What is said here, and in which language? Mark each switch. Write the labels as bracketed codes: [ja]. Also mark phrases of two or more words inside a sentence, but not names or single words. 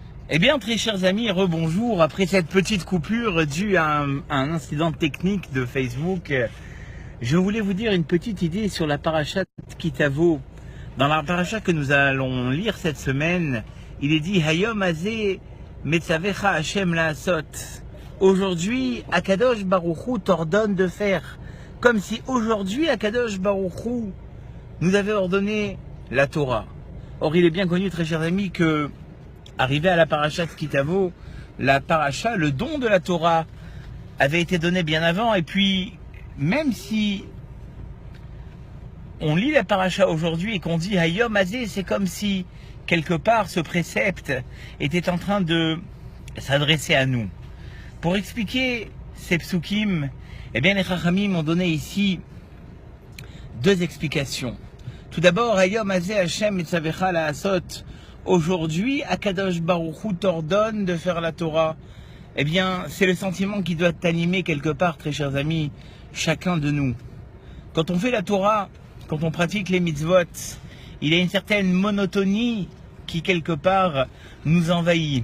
[fr] Eh bien, très chers amis, rebonjour. Après cette petite coupure due à un incident technique de Facebook, je voulais vous dire une petite idée sur la paracha Kitavo. Dans la paracha que nous allons lire cette semaine, il est dit [he] היום הזה מצווך ה' לעשות. [fr] Aujourd'hui, Akadosh Baruch Hu t'ordonne de faire. Comme si aujourd'hui, Akadosh Baruch Hu nous avait ordonné la Torah. Or, il est bien connu, très chers amis, que arrivé à la paracha Kitavo, la paracha, le don de la Torah, avait été donné bien avant. Et puis, même si on lit la paracha aujourd'hui et qu'on dit [he] היום הזה, [fr] c'est comme si, quelque part, ce précepte était en train de s'adresser à nous. Pour expliquer ces psukim, eh bien, les Chachamim ont donné ici deux explications. Tout d'abord, [he] היום הזה ה' מצווך לעשות. [fr] Aujourd'hui, Akadosh Baruch Hu t'ordonne de faire la Torah. Eh bien, c'est le sentiment qui doit t'animer quelque part, très chers amis, chacun de nous. Quand on fait la Torah, quand on pratique les mitzvot, il y a une certaine monotonie qui quelque part nous envahit.